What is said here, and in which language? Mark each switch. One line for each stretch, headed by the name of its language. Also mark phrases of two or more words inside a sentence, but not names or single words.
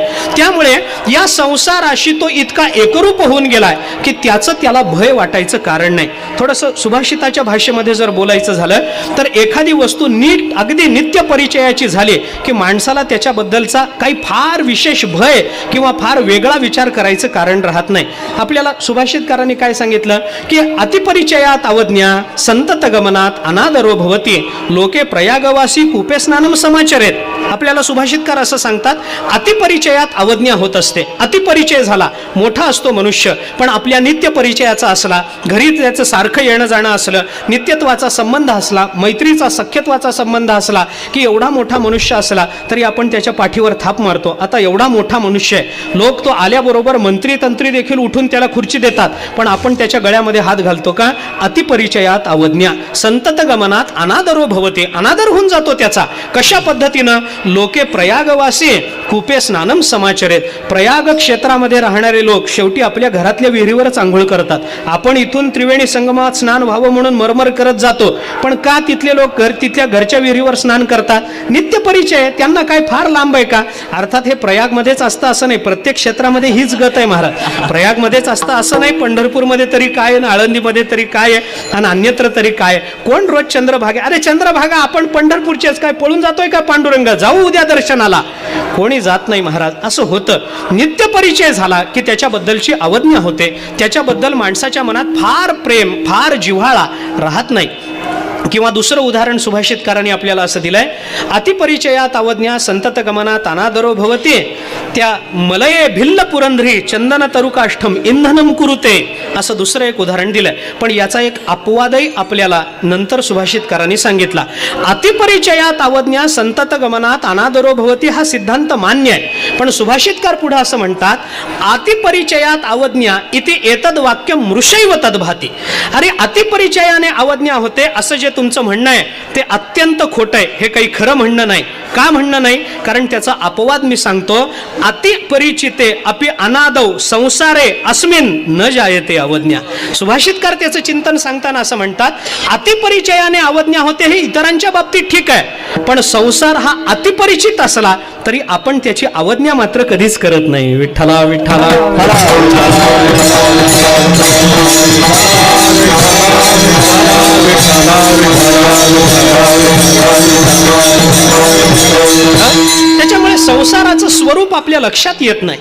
Marathi: त्यामुळे या संसाराशी तो इतका एकरूप होऊन गेलाय की त्याचं त्याला भय वाटायचं कारण नाही. थोडंसं सुभाषिताच्या भाषेमध्ये जर बोलायचं झालं तर एखादी वस्तू नीट अगदी नित्य परिचयाची झाली की माणसाला त्याच्याबद्दलचा काही फार विशेष भय किंवा फार वेगळा विचार करायचं कारण राहत नाही. आपल्याला सुभाषितकारांनी काय सांगितलं की
Sanskrit: अतिपरिचयात अवज्ञा संतत गमनात अनादरो भवती लोके प्रयागवासी कूपे स्नानम समाचरेत.
Marathi: आपल्याला सुभाषितकार असं सांगतात, अतिपरिचयात अवज्ञा होत असते. अतिपरिचय झाला, मोठा असतो मनुष्य, पण आपल्या नित्य परिचयाचा असला, घरी त्याचं सारखं सारखं येणं जाणं असलं, नित्यत्वाचा संबंध असला, मैत्रीचा सख्यत्वाचा संबंध असला, की एवढा मोठा मनुष्य असला तरी आपण त्याच्या पाठीवर थाप मारतो. आता एवढा मोठा मनुष्य आहे, लोक तो आल्याबरोबर मंत्री तंत्री देखील उठून त्याला खुर्ची देतात, पण आपण त्याच्या गळ्यामध्ये हात घालतो का?
Sanskrit: अतिपरिचयात अवज्ञा, संतत गमनात अनादरो भवते,
Marathi: अनादर होऊन जातो त्याचा. कशा पद्धतीनं?
Sanskrit: लोके प्रयागवासी कूपे स्नानम समाचरेत.
Marathi: प्रयाग क्षेत्रामध्ये राहणारे लोक शेवटी आपल्या घरातल्या विहिरीवरच आंघोळ करतात. आपण इथून त्रिवेणी संगमात स्नान व्हावं म्हणून मरमर करत जातो, पण का तिथले लोक तिथल्या घरच्या विहिरीवर स्नान करतात? नित्य परिचय, त्यांना काय फार लांब आहे का? अर्थात हे प्रयागमध्येच असतं असं नाही, प्रत्येक क्षेत्रामध्ये हीच गत आहे महाराज. प्रयागमध्येच असतं असं नाही, पंढरपूरमध्ये तरी काय आहे, आळंदीमध्ये तरी काय आहे, आणि अन्यत्र तरी काय? कोण रोज चंद्रभागा? अरे चंद्रभागा आपण पंढरपूरचेच काय, पळून जातोय का पांडुरंगा? जाऊ उद्या दर्शनाला. कोणी जात नाही महाराज. असं होतं. नित्य परिचय झाला की त्याच्याबद्दलची अवज्ञा होते, त्याच्याबद्दल माणसाच्या मनात फार प्रेम, फार जिव्हाळा राहत नाही. किंवा दुसरं उदाहरण सुभाषितकारांनी आपल्याला असं दिलंय,
Sanskrit: अतिपरिचयात अवज्ञा संतत गमनात अनादरो भवते, त्या मलये भिल्ल पुरंध्री चंदन तरुकाष्ठम इंधनम कुरुते,
Marathi: असं दुसरं एक उदाहरण दिलंय. पण याचा एक अपवादही आपल्याला नंतर सुभाषितकारांनी सांगितला.
Sanskrit: अतिपरिचयात अवज्ञा संतत गमनात अनादरो भवती
Marathi: हा सिद्धांत मान्य आहे, पण सुभाषितकार पुढे असं म्हणतात,
Sanskrit: अतिपरिचयात अवज्ञा इति एतद वाक्य मृषैव तद्भाती.
Marathi: अरे अतिपरिचयाने अवज्ञा होते असं जे तुमचं म्हणणं आहे ते अत्यंत खोटं आहे. हे काही खरं म्हणणं नाही. का म्हणणं नाही? कारण त्याचा अपवाद मी सांगतो.
Sanskrit: अतिपरिचिते अपि अनादौ संसारे अस्मिन न जायते अवज्ञा.
Marathi: सुभाषितकार त्याचं चिंतन सांगताना असं म्हणतात, अतिपरिचयाने अवज्ञा होते हे इतरांच्या बाबतीत ठीक आहे, पण संसार हा अतिपरिचित असला तरी आपण त्याची अवज्ञा मात्र कधीच करत नाही. विठ्ठला विठ्ठला. त्याच्यामुळे संसाराचं स्वरूप आपल्या लक्षात येत नाही.